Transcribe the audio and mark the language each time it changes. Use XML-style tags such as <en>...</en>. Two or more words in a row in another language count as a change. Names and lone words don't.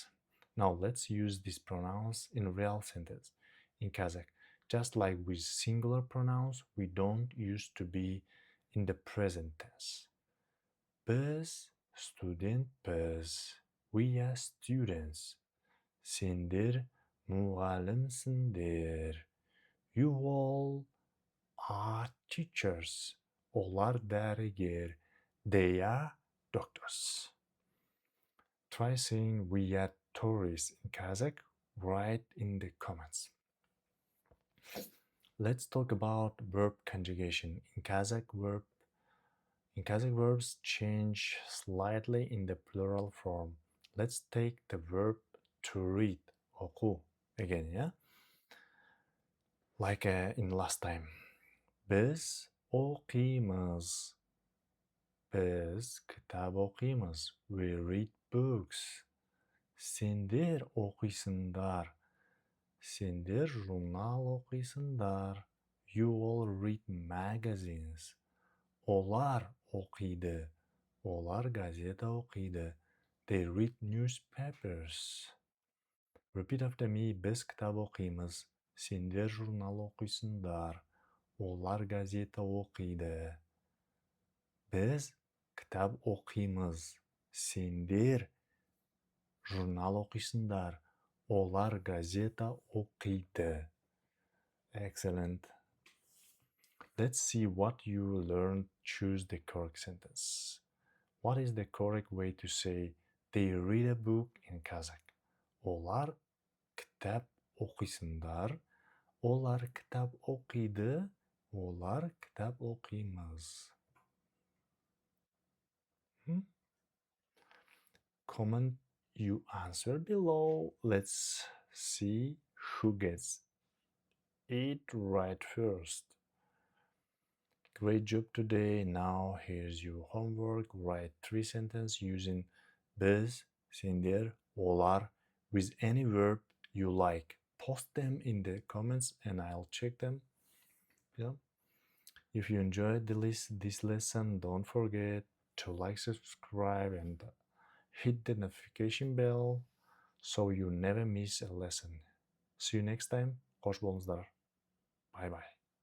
<en>Now let's use these pronouns in real sentence in Kazakh. Just like with singular pronouns, we don't use to be in the present tense.</en> <kk>Biz studentpiz.</kk> <en>We are students.</en> <kk>Sендер мұғалімсіңдер.</kk> <en>You all are teachers.</en> <kk>Олар дәрігер.</kk> <en>They are doctors. Try saying we are tourists in Kazakh. Write in the comments. Let's talk about verb conjugation. In Kazakh, verbs change slightly in the plural form. Let's take the verb to read, оқу, again, yeah? Like in last time.</en> <kk>Biz оқимыз. Biz кітап оқимыз.</kk> <en>We read books.</en> <kk>Сендер оқисыңдар. Сендер журнал оқисыңдар.</kk> <en>You all read magazines.</en> <kk>Олар оқиды. Олар газета оқиды.</kk> <en>They read newspapers. Repeat after me.</en> <kk>Biz кітап оқимыз. Сендер журнал оқисыңдар. Олар газета оқиды. Biz кітап оқимыз. Сендер журнал оқисыңдар. Олар газета оқиды.</kk> <en>Excellent. Let's see what you learned. Choose the correct sentence. What is the correct way to say they read a book in Kazakh?</en> <kk>Олар кітап оқисыңдар. Олар кітап оқиды. Олар кітап оқимыз.</kk> <en>Comment your answer below. Let's see who gets it right first. Great job today. Now here's your homework. Write 3 sentences using</en> <kk>biz, sender, olar</kk> <en>with any verb you like. Post them in the comments and I'll check them. Yeah. If you enjoyed this lesson, don't forget to like, subscribe, and hit the notification bell so you never miss a lesson. See you next time.</en> <kk>Қош болыңыздар.</kk> <en>Bye bye.</en>